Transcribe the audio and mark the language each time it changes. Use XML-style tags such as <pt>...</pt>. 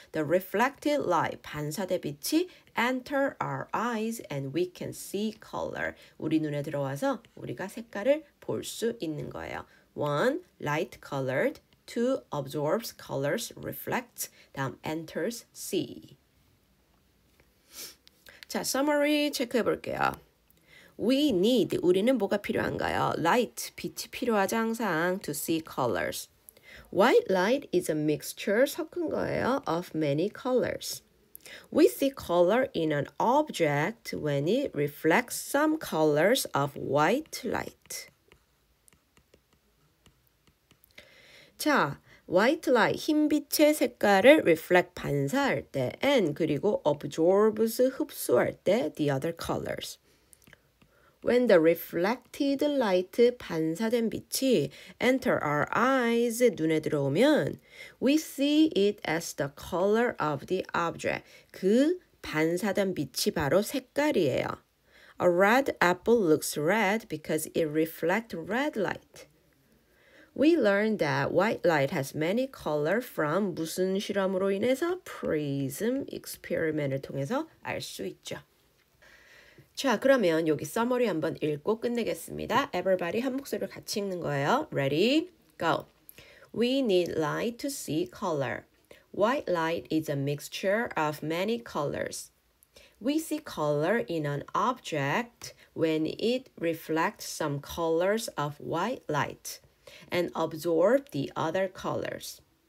<en>The reflected light,</en> <ko>반사된 빛이</ko> <en>enter our eyes and we can see color.</en> <ko>우리 눈에 들어와서 우리가 색깔을 볼 수 있는 거예요.</ko> <en>1. Light colored. 2. Absorbs colors, reflects. 다음 enters, see.</en> <ko>자, summary 체크해 볼게요.</ko> <en>We need,</en> <ko>우리는 뭐가 필요한가요? Light, 빛이 필요하죠, 항상.</ko> <en>To see colors. White light is a mixture,</en> <ko>섞은 거예요.</ko> <en>Of many colors. We see color in an object when it reflects some colors of white light.</en> <ko>자, white light, 흰빛의 색깔을 reflect, 반사할 때 and 그리고 absorbs, 흡수할 때</ko> <en>the other colors. When the reflected light,</en> <ko>반사된 빛이</ko> <en>enter our eyes,</en> <ko>눈에 들어오면</ko> <en>we see it as the color of the object.</en> <ko>그 반사된 빛이 바로 색깔이에요.</ko> <en>A red apple looks red because it reflects red light. We learned that white light has many colors from</en> <ko>무슨 실험으로 인해서</ko> <en>prism experiment을 통해서 알 수 있죠.</en> <ko>자, 그러면 여기 summary 한번 읽고 끝내겠습니다. Everybody 한 목소리로 같이 읽는 거예요.</ko> <en>Ready? Go. We need light to see color. White light is a mixture of many colors. We see color in an object when it reflects some colors of white light and absorb the other colors.</en>